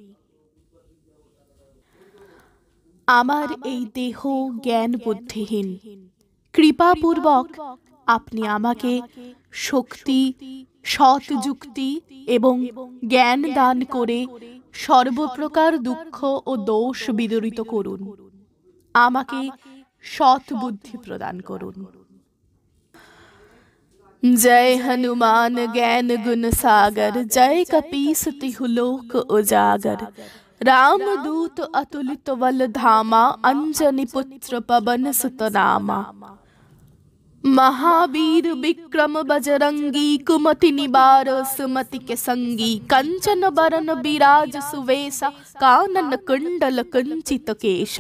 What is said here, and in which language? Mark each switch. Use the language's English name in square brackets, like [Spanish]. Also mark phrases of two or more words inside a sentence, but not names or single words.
[Bangla] আমার এই দেহ জ্ঞান বুদ্ধিহীন, কৃপাপূর্বক আপনি আমাকে শক্তি, সৎ যুক্তি এবং জ্ঞান দান করে সর্বপ্রকার দুঃখ ও দোষ বিদরিত করুন। আমাকে সৎ বুদ্ধি প্রদান করুন। [Awadhi] जय हनुमान ज्ञान गुण सागर, जय कपीस तिहु लोक उजागर। रामदूत अतुलित बल धामा, अंजनी पुत्र पवन सुत नामा। महावीर विक्रम बजरंगी, कुमति निवार सुमति के संगी। कंचन बरन विराज सुवेशा, कानन कुंडल कुंचित केशा।